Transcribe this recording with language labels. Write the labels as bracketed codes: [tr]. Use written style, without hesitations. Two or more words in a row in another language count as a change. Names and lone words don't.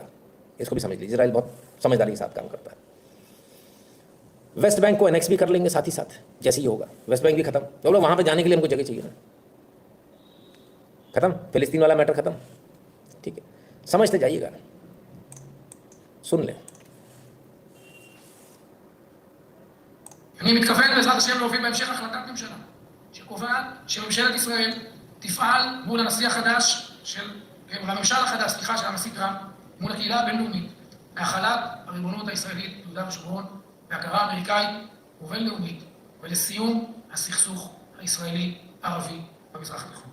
[hi] इसको भी समझ लीजिए, इजराइल बहुत समझदारी के साथ काम करता है। वेस्ट बैंक को एनेक्स भी कर लेंगे साथ ही साथ, जैसे ही होगा वेस्ट बैंक भी खत्म। तो लोग वहाँ पे जाने के लिए हमको जगह चाहिए ना, खत्म, फिलिस्तीन वाला मैटर खत्म। ठीक है, समझते जाइएगा, सुन ले। [he] אני מתכוון בעזרת השם להוביל בהמשך החלטת ממשלה שקובעת שממשלת ישראל תפעל מול הנשיא החדש מול הממשל החדש, סליחה, של הנשיא טראמפ, מול הקהילה הבינלאומית, להחלת הריבונות הישראלית ביהודה ושומרון, בהכרה אמריקאית ובינלאומית, ולסיום הסכסוך הישראלי-ערבי במזרח התיכון.